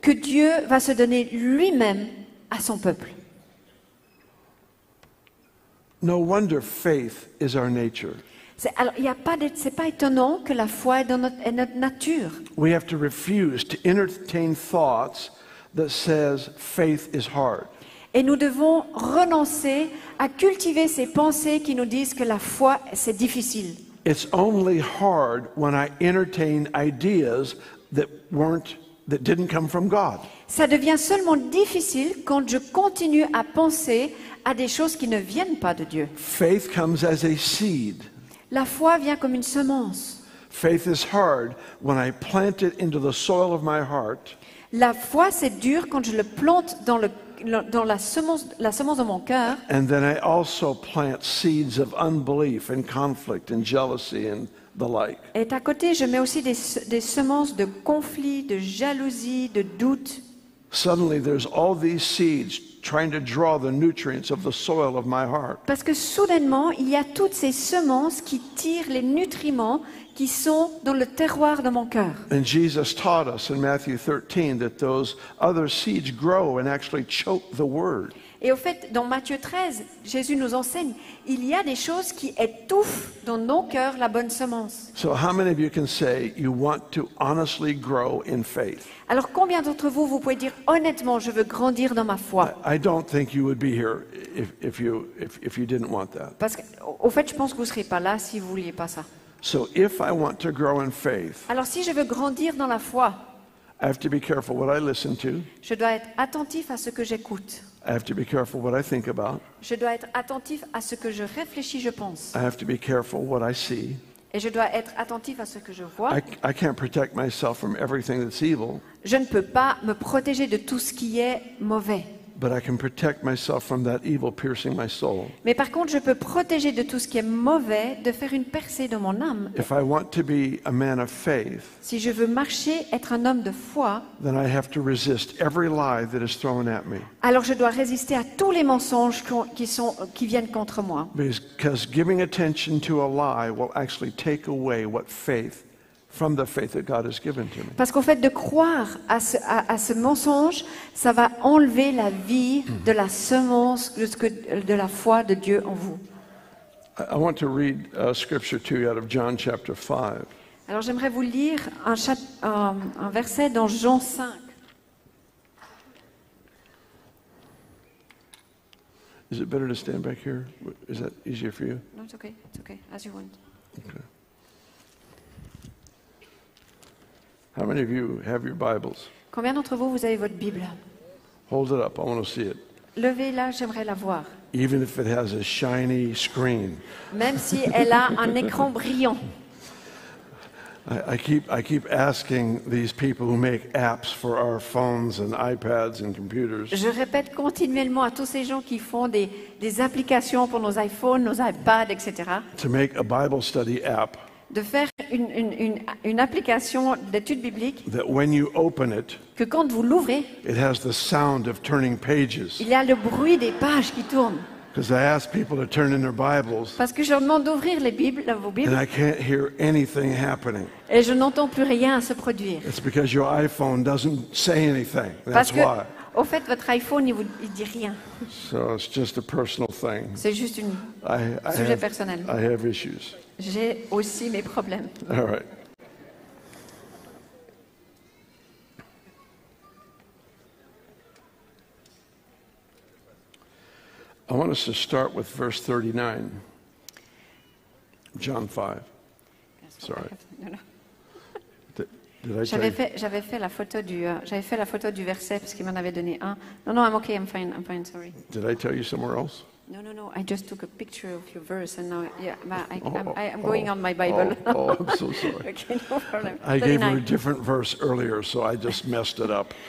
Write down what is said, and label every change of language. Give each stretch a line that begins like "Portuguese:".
French: Que Dieu va se donner lui-même à son peuple.
English: No wonder faith is our nature.
French: Alors, c'est pas étonnant que la foi est notre nature.
English: We have to refuse to entertain thoughts that says faith is hard.
French: Et nous devons renoncer à cultiver ces pensées qui nous disent que la foi, c'est difficile.
English: It's only hard when I entertain ideas that didn't come from God.
French: Ça devient seulement difficile quand je continue à penser à des choses qui ne viennent pas de Dieu.
English: Faith comes as a seed.
French: La foi vient comme une semence.
English: Faith is hard when I plant it into the soil of my heart.
French: La foi, c'est dur quand je le plante dans la semence de mon cœur.
English: And then I also plant seeds of unbelief and conflict and jealousy and the like.
French: Et à côté, je mets aussi des semences de conflit, de jalousie, de doute.
English: Suddenly there's all these seeds trying to draw the nutrients of the soil of my heart.
French: Parce que soudainement, il y a toutes ces semences qui tirent les nutriments qui sont dans le terroir de mon cœur.
English: And Jesus taught us in Matthew 13 that those other seeds grow and actually choke the word.
French: Et au fait, dans Matthieu 13, Jésus nous enseigne, il y a des choses qui étouffent dans nos cœurs la bonne semence.
English: So how many of you can say you want to honestly grow in faith?
French: Alors combien d'entre vous, vous pouvez dire honnêtement, je veux grandir dans ma foi?
English: I don't think you would be here if you didn't want that.
French: Parce qu'au fait, je pense que vous ne serez pas là si vous ne vouliez pas ça.
English: So if I want to grow in faith,
French: Alors si je veux grandir dans la foi,
English: I have to be careful what I listen to.
French: je dois être attentif à ce que j'écoute.
English: I have to be careful what I think about.
French: Je dois être attentif à ce que je réfléchis, je pense.
English: I have to be careful what I see.
French: Et je dois être attentif à ce que je vois.
English: I can't protect myself from everything that's evil,
French: Je ne peux pas me protéger de tout ce qui est mauvais.
English: but I can protect myself from that evil piercing my soul.
French: Mais par contre, je peux protéger de tout ce qui est mauvais, de faire une percée dans mon âme.
English: If I want to be a man of faith,
French: Si je veux marcher, être un homme de foi,
English: then I have to resist every lie that is thrown at me.
French: alors je dois résister à tous les mensonges qui viennent contre moi.
English: Because giving attention to a lie will actually take away from the faith that God has given to me.
French: Parce qu'au fait de croire à ce mensonge, ça va enlever la vie de la semence, de la foi de Dieu en vous.
English: I want to read scripture to you out of John chapter 5.
French: Alors j'aimerais vous lire un verset dans Jean 5.
English: Is it better to stand back here? Is that easier for you? Non, it's okay, as you want. Okay. How many of you have your Bibles?
French: Combien d'entre vous, vous avez votre Bible?
English: Hold it up. I want to see it.
French: Levez-la, j'aimerais la voir.
English: Even if it has a shiny screen.
French: Même si elle a un écran brillant.
English: I keep asking these people who make apps for our phones and iPads and computers.
French: Je répète continuellement à tous ces gens qui font des applications pour nos iPhones, nos iPads, etc.
English: To make a Bible study app
French: De faire une application d'études bibliques
English: that when you open it,
French: que quand vous l'ouvrez,
English: it has the sound of turning pages.
French: il y a le bruit des pages qui tournent.
English: Because I ask people to turn in their Bibles,
French: Parce que je leur demande d'ouvrir vos
English: and
French: Bibles
English: I can't hear anything happening.
French: et je n'entends plus rien se produire.
English: It's because your iPhone doesn't say anything.
French: Parce
English: That's
French: que,
English: why.
French: au fait, votre iPhone, il dit rien.
English: So it's just a personal thing.
French: C'est juste un sujet personnel.
English: I have issues.
French: J'ai aussi mes problèmes.
English: All right. I want us to start with verse 39. John 5. Sorry.
French: Non, non.
English: Did I tell you?
French: J'avais fait la photo du verset parce qu'il m'en avait donné un.
English: Non, I'm okay, I'm fine, sorry. Did I tell you somewhere else? No, I just took a picture of your verse and now, yeah, I'm going on my Bible. I'm so sorry. Okay, no problem. I gave her a 39. different verse earlier, so I just messed it up.